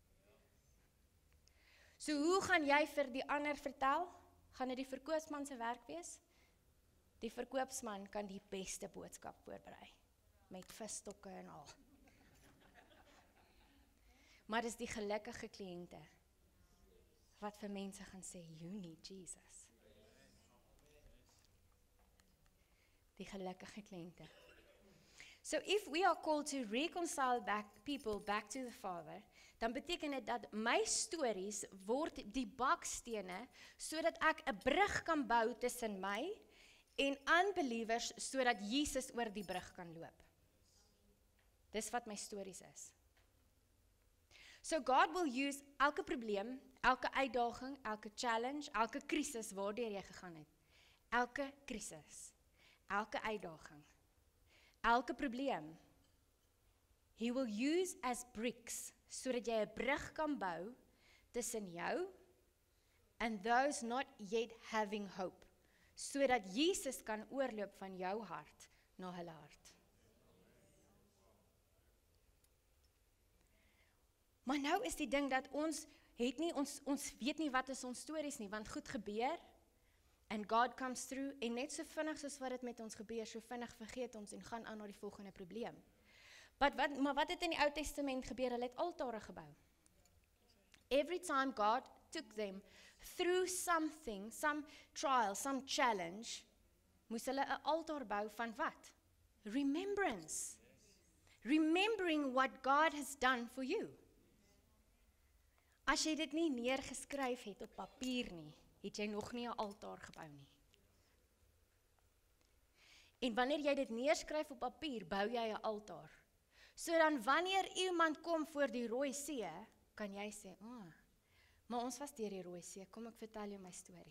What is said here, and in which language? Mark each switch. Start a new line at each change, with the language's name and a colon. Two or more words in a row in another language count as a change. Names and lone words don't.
Afrikaans: So hoe gaan jy vir die ander vertel? Gaan dit die verkoopsman se werk wees? Die verkoopsman kan die beste boodskap voorberei, met visstokke en al. Maar dis die gelukkige kliënte, wat vir mense gaan sê,
English: you need Jesus.
Afrikaans: Die gelukkige kliënte.
English: So if we are called to reconcile people back to the Father,
Afrikaans: dan beteken dit dat my stories word die bakstene, sodat ek 'n brug kan bou tussen my en unbelievers, sodat Jesus oor die brug kan loop. Dis wat my stories is.
English: So God will use
Afrikaans: elke probleem, elke uitdaging, elke challenge, elke krisis waardeur jy gegaan het. Elke krisis, elke uitdaging, elke probleem.
English: He will use as bricks,
Afrikaans: sodat jy 'n brug kan bou tussen jou
English: and those not yet having hope,
Afrikaans: sodat Jesus kan oorloop van jou hart na hulle hart. Maar nou is die ding dat ons weet nie wat is ons stories nie, want goed gebeur,
English: and God comes through,
Afrikaans: en net so vinnig soos wat dit met ons gebeur, so vinnig vergeet ons en gaan aan na die volgende probleem. Maar wat het in die Ou Testament gebeur? Hulle het altare gebou.
English: Every time God took them through something, some trial, some challenge,
Afrikaans: moes hulle 'n altaar bou van wat?
English: Remembrance. Remembering what God has done for you.
Afrikaans: As jy dit nie neergeskryf het op papier nie, het jy nog nie 'n altaar gebou nie. En wanneer jy dit neerskryf op papier, bou jy 'n altaar. So dan wanneer iemand kom voor die Rooi See, kan jy sê, maar ons was deur die Rooi See, kom ek vertel jou my storie.